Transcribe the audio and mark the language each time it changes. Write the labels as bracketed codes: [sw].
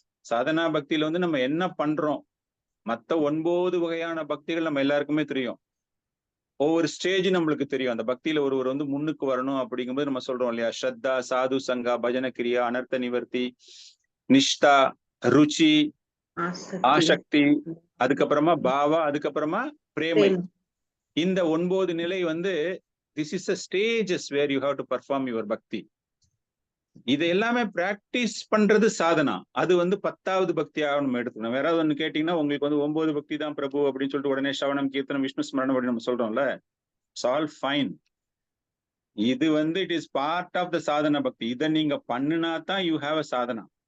[ta] சாதனா பக்தியில வந்து நம்ம என்ன பண்றோம், மத்த 9 வகையான பக்திகள் நம்ம எல்லாருக்குமே தெரியும். ஒவ்வொரு ஸ்டேஜ் நம்மளுக்கு தெரியும். அந்த பக்தியில ஒருவர் வந்து முன்னுக்கு வரணும் அப்படிங்கும்போது நம்ம சொல்றோம் இல்லையா, ஸ்ரத்தா, சாது சங்கா, பஜன கிரியா, அனர்த்த நிவர்த்தி, நிஷ்டா, ருச்சி, ஆசக்தி, அதுக்கப்புறமா பாவா, அதுக்கப்புறமா பிரேமை. இந்த 9 நிலை வந்து [en] This is a stages where you have to perform your bhakti. [ta] இது எல்லாமே பிராக்டிஸ் பண்றது சாதனா. அது வந்து 10வது பக்தியாக நம்ம எடுத்துக்கணும். வேற ஒண்ணு கேட்டீங்கன்னா, உங்களுக்கு வந்து 9 பக்தி தான் பிரபு அப்படின்னு சொல்லிட்டு உடனே சவணம், கீர்த்தனம், விஷ்ணு ஸ்மரணம் அப்படின்னு நம்ம சொல்றோம்ல, [en] It's all fine. [ta] இது வந்து [en] it is part of the [ta] Sadhana பக்தி. இதை நீங்க பண்ணுனா தான் [en] you have a [ta] சாதனா.